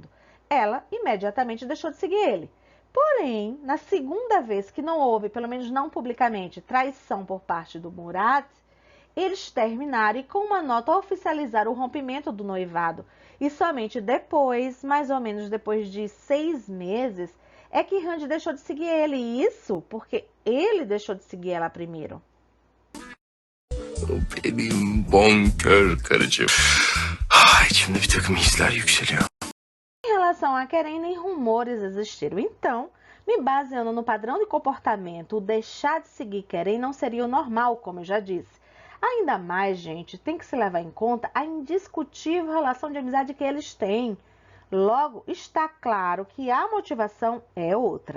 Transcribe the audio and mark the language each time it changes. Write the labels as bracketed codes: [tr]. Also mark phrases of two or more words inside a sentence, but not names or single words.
[pt] Ela imediatamente deixou de seguir ele. Porém, na segunda vez que não houve, pelo menos não publicamente, traição por parte do Murat, eles terminaram e com uma nota oficializaram o rompimento do noivado. E somente depois, mais ou menos depois de 6 meses, é que Hande deixou de seguir ele. E isso porque ele deixou de seguir ela primeiro. [tr] Benim bonkör karıcığım. İçimde bir takım hisler yükseliyor. [pt] Em relação a Kerem, nem rumores existiram. Então, me baseando no padrão de comportamento, o deixar de seguir Kerem não seria o normal, como eu já disse. Ainda mais, gente, tem que se levar em conta a indiscutível relação de amizade que eles têm. Logo, está claro que a motivação é outra.